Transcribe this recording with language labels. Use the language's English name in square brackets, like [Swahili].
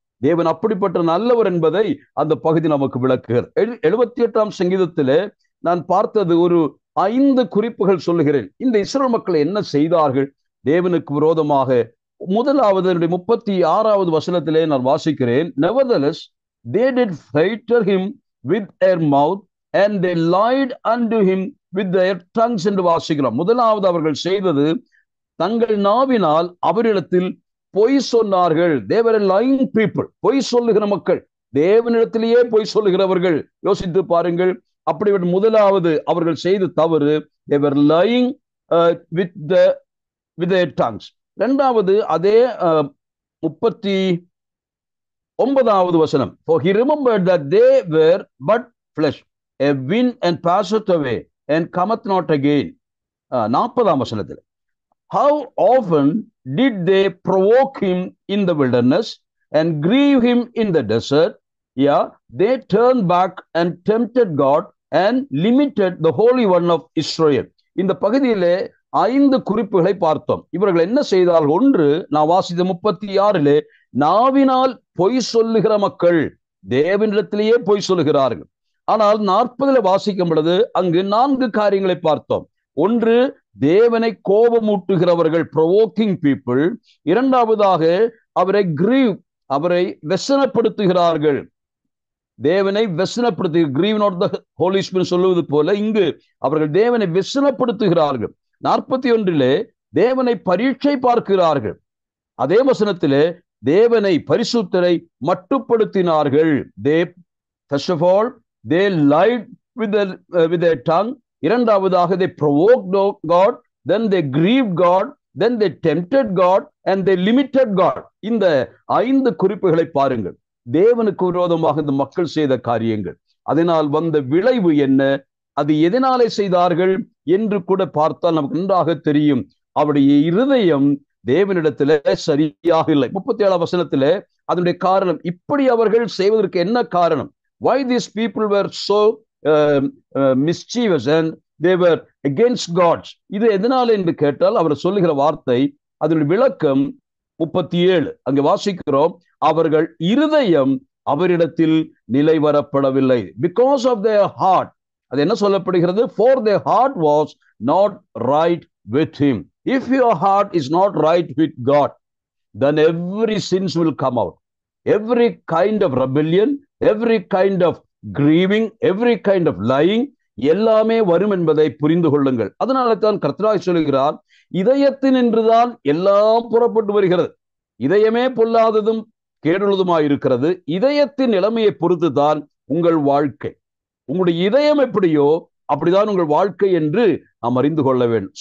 [Tamil] தேவன் அப்படிப்பட்ட நல்லவர் என்பதை அந்த பகுதி நமக்கு விளக்குகிறது. 78ஆம் சங்கீதத்திலே நான் பார்த்தது ஒரு 5 குறிப்புகள் சொல்லுகிறேன். இந்த இஸ்ரவேல் மக்கள் என்ன செய்தார்கள் தேவனுக்கு விரோதமாக? முதலாவது 36வது வசனத்திலே நான் வாசிக்கிறேன். [English] Nevertheless, they did flatter him with their mouth and they lied unto him with their tongues [Tamil] என்று வாசிக்கிறோம். முதலாவது அவர்கள் செய்தது, தங்கள் நாவினால் அவரிடத்தில் பொய் சொன்னார்கள். [English] They were lying people. [Tamil] பொய் சொல்லுகிற மக்கள், தேவனிடத்திலேயே பொய் சொல்லுகிறவர்கள். யோசித்து பாருங்கள். அப்படிப்பட்ட முதலாவது அவர்கள் செய்த தவறு, [English] they were lying with their tongues. [Tamil] இரண்டாவது அதே 36 9வது வசனம். [English] For he remembered that they were but flesh, a wind and passeth away and cometh not again. [Tamil] 40ஆம் வசனத்தில், [English] how often did they provoke him in the wilderness and grieve him in the desert? Yeah, they turned back and tempted God and limited the Holy One of Israel. [Tamil] இந்த பகுதியிலே 5 குறிப்புகளை பார்த்தோம். இவர்கள் என்ன செய்தார்கள்? ஒன்று, நான் வாசித்த 36, நாவினால் பொய் சொல்லுகிற மக்கள் தேவனிடத்திலேயே பொய் சொல்லுகிறார்கள். ஆனால் 40 வாசிக்கும் பொழுது அங்கு 4 காரியங்களை பார்த்தோம். ஒன்று, தேவனை கோபமூட்டுகிறவர்கள், [English] Provoking people. [Tamil] இரண்டாவதாக, அவரை கிரீவ், அவரை வெசனப்படுத்துகிறார்கள். தேவனை வெசனப்படுத்து, [English] grieve not the Holy Spirit [Tamil] சொல்லுவது போல இங்கு அவர்கள் தேவனை வெசனப்படுத்துகிறார்கள். 41 தேவனை பரீட்சை பார்க்கிறார்கள். அதே வசனத்திலே தேவனை, பரிசுத்தரை மட்டுப்படுத்தினார்கள். [English] They first of all they lied with their tongue. [Tamil] இரண்டாவதாக [English] they provoked God, then they grieved God, then they tempted God and they limited God. [Tamil] இந்த 5 குறிப்புகளை பாருங்கள். தேவனுக்கு விரோதமாக இந்த மக்கள் செய்த காரியங்கள், அதனால் வந்த விளைவு என்ன, அது எதனாலே செய்தார்கள் என்று கூட பார்த்தால் நமக்கு நன்றாக தெரியும். அவருடைய இருதயம் தேவனிடத்திலே சரியாக இல்லை. 37ஆம் வசனத்திலே அதனுடைய காரணம், இப்படி அவர்கள் செய்வதற்கு என்ன காரணம்? [English] Why these people were so mischievous and they were against God? [Tamil] இது எதனால என்று கேட்டால் அவர் சொல்லுகிற வார்த்தை, அதனுடைய விளக்கம் 37 அங்கே வாசிக்கிறோம். அவர்கள் இருதயம் அவரிடத்தில் நிலை வரப்படவில்லை. [English] Because of their heart, [Tamil] அது என்ன சொல்லப்படுகிறது? [English] For their heart was not right with him. If your heart is not right with God, then every sins will come out. Every kind of rebellion, every kind of grieving, every kind of lying, [Tamil] எல்லாமே வரும் என்பதை புரிந்து கொள்ளுங்கள். அதனால தான் கர்த்தராய் சொல்கிறார், இதயத்தினின்றுதான் எல்லாம் புறப்பட்டு வருகிறது. இதயமே பொல்லாததும் கேடுள்ளதுமாய் இருக்கிறது. இதயத்தின் நிலைமையை பொறுத்து தான் உங்கள் வாழ்க்கை. உங்களுடைய இதயம் எப்படியோ அப்படிதான் உங்கள் வாழ்க்கை என்று நாம் அறிந்து கொள்ள வேண்டும்.